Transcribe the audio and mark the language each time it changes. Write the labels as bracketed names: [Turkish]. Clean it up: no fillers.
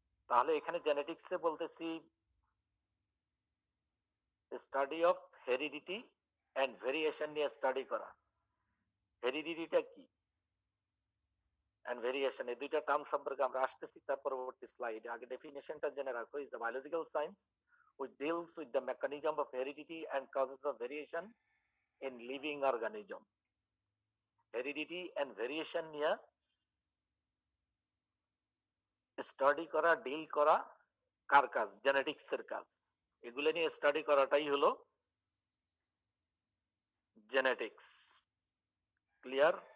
[Bangla] তাহলে এখানে জেনেটিক্সে বলতেছি study of heredity and variation নিয়ে স্টাডি করা। হেরিডিটিটা কি এন্ড ভেরিয়েশন, এই দুইটা টার্ম সম্পর্কে আমরা আসতেছি তার পরবর্তী স্লাইডে। আগে ডেফিনেশনটা জেনে রাখো, [English] Is the biological science which deals with the mechanism of heredity and causes of variation in living organism. Heredity and variation [Bangla] নিয়ে স্টাডি করা, ডিল করা কার কাজ? জেনেটিক্স এর কাজ। এগুলো নিয়ে স্টাডি করাটাই হলো জেনেটিক্স। ক্লিয়ার?